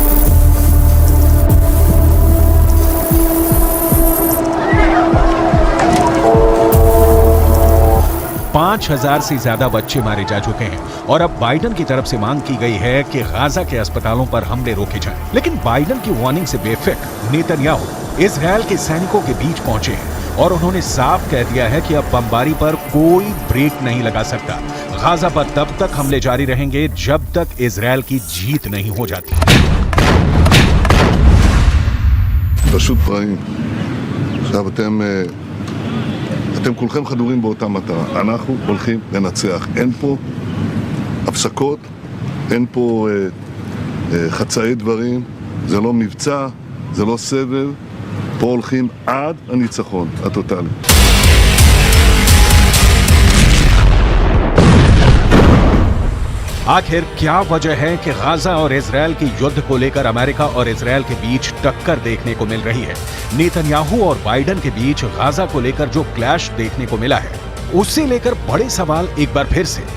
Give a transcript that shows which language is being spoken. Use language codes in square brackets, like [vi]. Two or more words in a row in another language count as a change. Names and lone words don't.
[hi] 5,000 से ज्यादा बच्चे मारे जा चुके हैं और अब बाइडेन की तरफ से मांग की गई है कि गाजा के अस्पतालों पर हमले रोके जाएं। लेकिन बाइडेन की वार्निंग से बेफिक्र नेतन्याहू इजरायल के सैनिकों के बीच पहुंचे हैं और उन्होंने साफ कह दिया है कि अब बमबारी पर कोई ब्रेक नहीं लगा सकता। गाजा पर तब तक हमले जारी रहेंगे जब तक इजरायल की जीत नहीं हो जाती। [he] פשוט רעים. עכשיו אתם כולכם חדורים באותה מטרה. אנחנו הולכים לנצח. אין פה הפסקות, אין פה חצאי דברים, זה לא מבצע, זה לא סבב. פה הולכים עד הניצחון הטוטלי. [hi] आखिर क्या वजह है कि गाजा और इजरायल के युद्ध को लेकर अमेरिका और इजरायल के बीच टक्कर देखने को मिल रही है? नेतन्याहू और बाइडेन के बीच गाजा को लेकर जो क्लैश देखने को मिला है, उससे लेकर बड़े सवाल एक बार फिर से।